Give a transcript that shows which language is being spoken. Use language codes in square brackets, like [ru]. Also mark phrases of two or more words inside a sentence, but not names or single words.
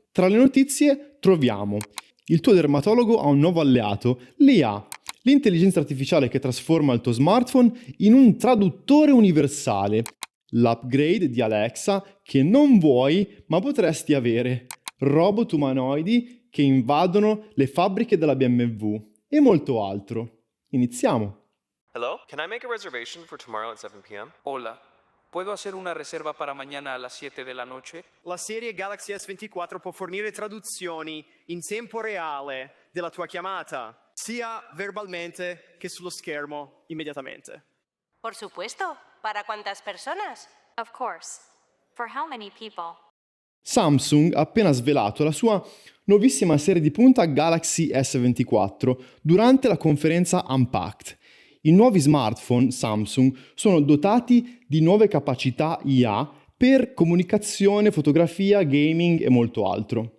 [it] Tra le notizie troviamo: il tuo dermatologo ha un nuovo alleato, l'IA, l'intelligenza artificiale che trasforma il tuo smartphone in un traduttore universale, l'upgrade di Alexa che non vuoi ma potresti avere, robot umanoidi che invadono le fabbriche della BMW e molto altro. Iniziamo! [en] Hello? Can I make a reservation for tomorrow at 7 p.m.? [es] Hola, ¿puedo hacer una reserva para mañana a las 7 de la noche? [it] La serie Galaxy S24 può fornire traduzioni in tempo reale della tua chiamata, sia verbalmente che sullo schermo immediatamente. [es] Por supuesto. ¿Para cuántas personas? [en] Of course. For how many people? [it] Samsung ha appena svelato la sua nuovissima serie di punta Galaxy S24 durante la conferenza Unpacked. I nuovi smartphone Samsung sono dotati di nuove capacità IA per comunicazione, fotografia, gaming e molto altro.